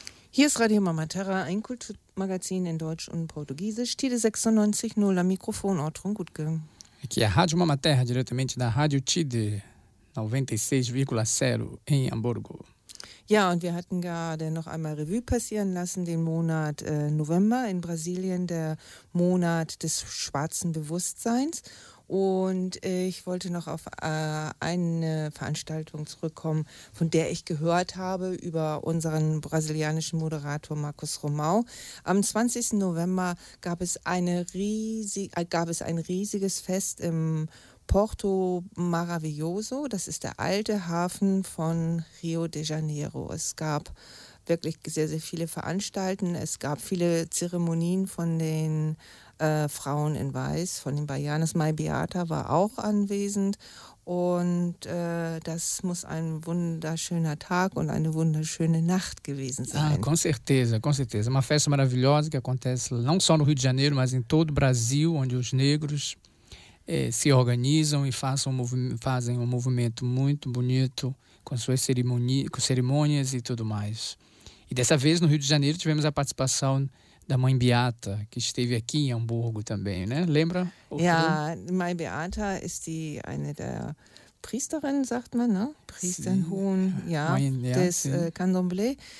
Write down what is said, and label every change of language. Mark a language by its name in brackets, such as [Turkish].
[German] Hier ist Radio Mama Terra, ein Kulturmagazin in Deutsch und Portugiesisch. Tide 96.0 am Mikrofon, Ortrun Gutke. [Portuguese] Aqui é a Rádio Mama Terra, diretamente da Rádio Tide 96,0 em Hamburgo. [German] Ja, und wir hatten gerade noch einmal Revue passieren lassen, den Monat November in Brasilien, der Monat des schwarzen Bewusstseins. Und ich wollte noch auf eine Veranstaltung zurückkommen, von der ich gehört habe über unseren brasilianischen Moderator Marcos Romão. Am 20. November gab es ein riesiges Fest im Porto Maravilhoso. Das ist der alte Hafen von Rio de Janeiro. Es gab wirklich sehr, sehr viele Veranstaltungen. Es gab viele Zeremonien von den Frauen in Weiß, von den Baianas. Mai Beata war auch anwesend. Und das muss ein wunderschöner Tag und eine wunderschöne Nacht gewesen sein. [Portuguese] Ah, com certeza, com certeza. Uma festa maravilhosa que acontece não só no Rio de Janeiro, mas em todo o Brasil, onde os negros se organizam e fazem um movimento muito bonito com suas cerimônias e tudo mais. E dessa vez, no Rio de Janeiro, tivemos a participação da Mãe Beata, que esteve aqui em Hamburgo também, né? Lembra? [German] Ja, Mãe Beata ist die eine der Priesterinnen, sagt man, ne? Priesterhohen, ja, ja, des Candomblé.